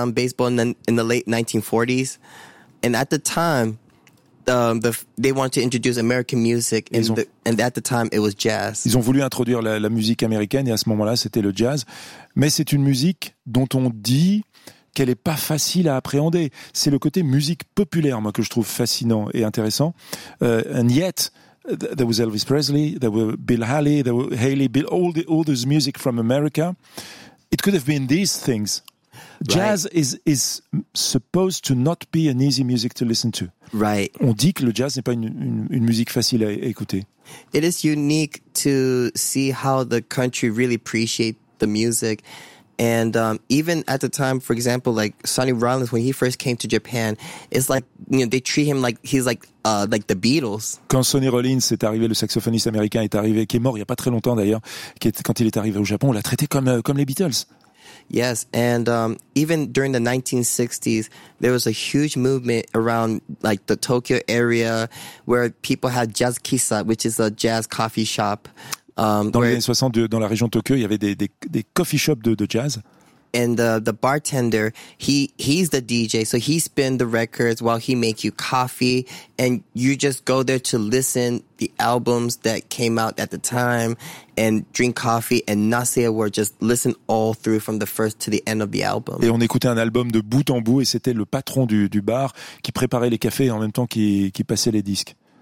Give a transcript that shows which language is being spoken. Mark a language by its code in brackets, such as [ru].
[en] baseball in the late 1940s, and at the time they wanted to introduce American music and at the time it was jazz. [fr] Ils ont voulu introduire la musique américaine et à ce moment-là c'était le jazz, mais c'est une musique dont on dit qu'elle est pas facile à appréhender. C'est le côté musique populaire, moi, que je trouve fascinant et intéressant. [en] And yet there was Elvis Presley, there were Bill Haley, all this music from America. It could have been these things. Right. Jazz is supposed to not be an easy music to listen to. Right. [fr] On dit que le jazz n'est pas une musique facile à écouter. [en] It is unique to see how the country really appreciate the music. And even at the time, for example, like Sonny Rollins, when he first came to Japan, it's like, you know, they treat him like he's like the Beatles. [fr] Quand Sonny Rollins est arrivé, le saxophoniste américain est arrivé, qui est mort il y a pas très longtemps d'ailleurs, quand il est arrivé au Japon, on l'a traité comme les Beatles. [en] Yes, and even during the 1960s, there was a huge movement around like the Tokyo area where people had jazz kissa, which is a jazz coffee shop. [fr] Dans les années 60, dans la région de Tokyo, il y avait des coffee shops de jazz. [en] And the bartender, he's the DJ, so he spins the records while he makes you coffee, and you just go there to listen the albums that came out at the time, and drink coffee and not say a word, just listen all through from the first to the end of the album. [fr] Et on écoutait un album de bout en bout, et c'était le patron du bar qui préparait les cafés en même temps qui passait les disques.